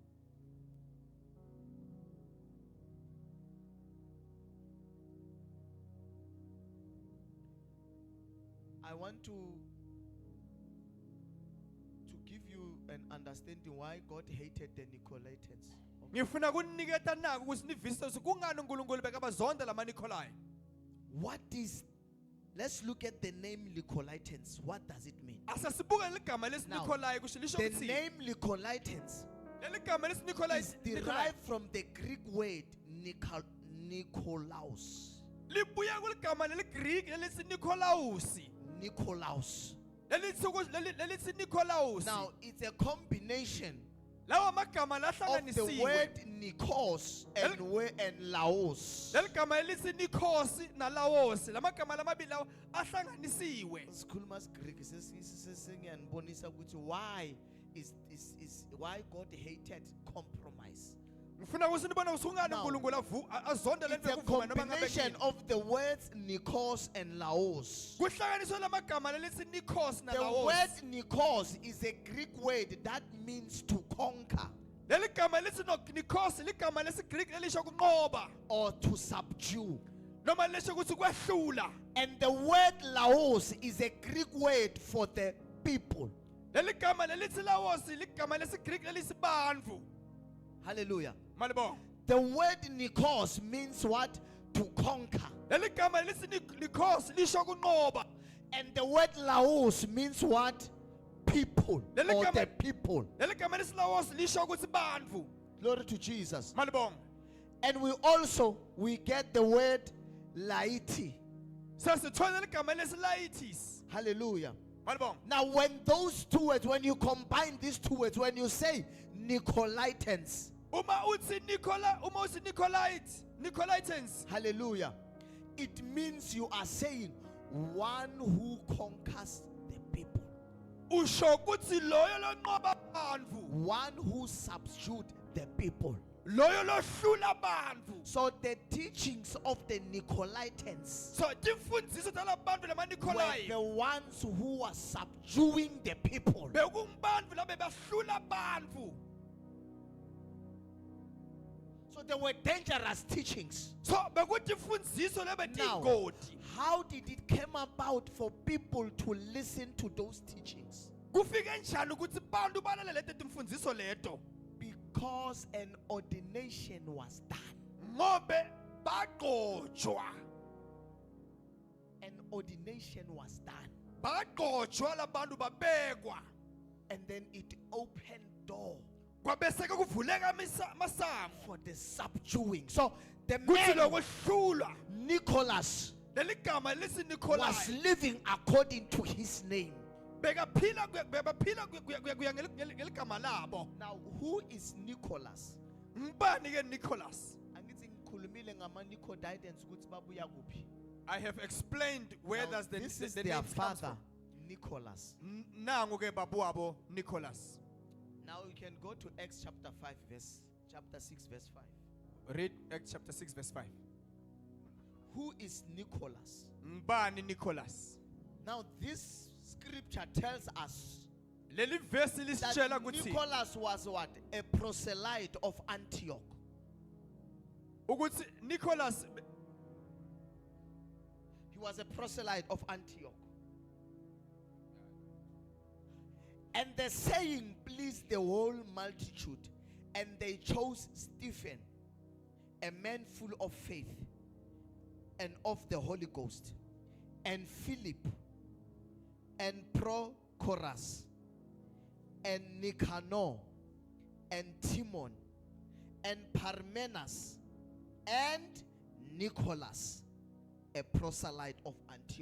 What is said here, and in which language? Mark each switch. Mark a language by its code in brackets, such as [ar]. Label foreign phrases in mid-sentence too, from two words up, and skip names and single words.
[en] I want to give you an understanding why God hated the Nicolaitans. [ss] ngifuna kuniketa nako ukuthi nivise ukuthi kungani uNkulunkulu bekabazonda lamaNikolai. [en] What is, let's look at the name Nicolaitans. What does it mean? [ss] Asasibuka leligama lesiNikolai kusho lisho [en] The [ss] ukuthi [en] name Nicolaitans [ss] leli gama lesiNikolai [en] is derived from the Greek word Nikolaos. [ss] libuya kuligama leGreek lelithi Nikolausi. Nikolaos. Lelithi Nikolausi. [en] Now, it's a combination [ss] Lawa magama [en] of the [ss] lahlanganisiwe. [en] word Nikos and Laos. [ss] Leli gama elithi Nikosi naLaosi lamagama lamabili lawa ahlanganisiwe. Sikhuluma Greek sesiyanibonisa ukuthi [en] why why God hated compromise. [ss] Ngifuna ukuthi nibone ukuthi kungani [en] Now, [ss] uNkulunkulu azonda [en] It's [ss] lento [en] a [ss] yokuvuma noma ngabe [en] combination [ss] yini. [en] of the words Nikos and Laos. [ss] Kuhlanganiswe lamagama lelithi Nikos [en] The word [ss] naLaosi. [en] Nikos is a Greek word that means to conquer [ss] Leli gama lithi Nikos ligama lesiGreek lelisho kunqoba [en] or to subdue. [ss] noma lisho ukuthi kwehlula. [en] And the word Laos is a Greek word for the people. [ss] Leli gama lelithi Laosi ligama lesiGreek lelithi bantfu. [en] Hallelujah. [ss] Malibonga. [en] The word Nikos means what? To conquer. [ss] Leli gama lelithi Nikos lisho kunqoba. [en] And the word Laos means what? People [ss] Leli [en] or [ss] gama- [en] the people. [ss] Leli gama lelithi Laosi lisho ukuthi bantfu. [en] Glory to Jesus. [ss] Malibonga. [en] And we get the word laity. [ss] Sasithola leli gama lesi Laitis. [en] Hallelujah. [ss] Malibonga. [en] Now, when those two words, when you combine these two words, when you say Nicolaitans, [ss] Uma uthi Nicolaitans. [en] hallelujah, it means you are saying one who conquers the people, [ss] Usho ukuthi loyo lonqoba bantfu. [en] one who subdued the people. [ss] Loyo lohlula bantfu. [en] So the teachings of the Nicolaitans [ss] So timfundiso talabantu [en] were [ss] lamaNikolai. [en] the ones who were subduing the people. [ss] Bekungibantfu labe bahlula bantfu. [en] So they were dangerous teachings. [ss] So bekutimfundiso lebe [en] Now, [ss] tingoti. [en] how did it come about for people to listen to those teachings? [ss] Kufike njani ukuthi bantu balalele leti timfundiso leto? [en] Because an ordination was done. [ss] Ngobe bagojwa. [en] An ordination was done. [ss] Bagojwa labantu babekwa. [en] And then it opened door [ss] Kwabese kuvuleka masango. [en] for the subduing. So the [ss] Kuthi [en] man [ss] lokwehlula. [en] Nicholas [ss] Leli gama lisi [en] was [ss] Nikolai. [en] living according to his name. [ss] bekaphila kuya ngeligama labo. [en] Now, who is Nicholas? [ss] Ngubani ke Nicholas? Angithi ngikhulumile ngama-Nicoditans ukuthi babuya kuphi. [en] I have explained where Now, does the this is the their name comes father, from. Nicholas. [ss] Nangu ke babuwabo Nicholas. [en] Now you can go to Acts chapter 6 verse 5. Read Acts chapter 6 verse 5. Who is Nicholas? [ss] Ngubani Nicholas? [en] Now this scripture tells us [ss] Leli verse lisitshela [en] that [ss] ukuthi [en] Nicholas was what? A proselyte of Antioch. [ss] ukuthi Nicholas [en] He was a proselyte of Antioch. And the saying pleased the whole multitude, and they chose Stephen, a man full of faith and of the Holy Ghost, and Philip, and Prochorus, and Nicanor, and Timon, and Parmenas, and Nicholas, a proselyte of Antioch.